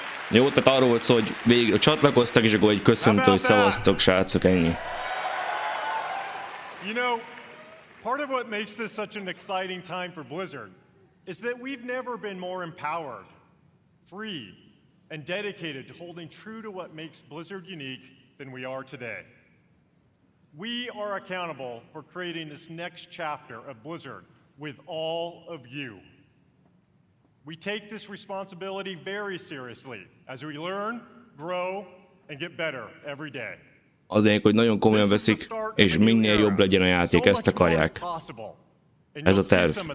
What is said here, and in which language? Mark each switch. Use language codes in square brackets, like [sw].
[hu] Jó, tehát arról volt szó, hogy végig csatlakoztak, és akkor egy köszöntő, hogy szavaztok, srácok, ennyi. [en] You know, part of what makes this such an exciting time for Blizzard is that we've never been more empowered, free, and dedicated to holding true to what makes Blizzard unique than we are today. We are accountable for creating this next chapter of Blizzard with all of you. We take this responsibility very seriously as we learn, grow, and get better every day. [hu] Azért, hogy nagyon komolyan veszik, és minél jobb legyen a játék, ezt akarják. Ez a terv.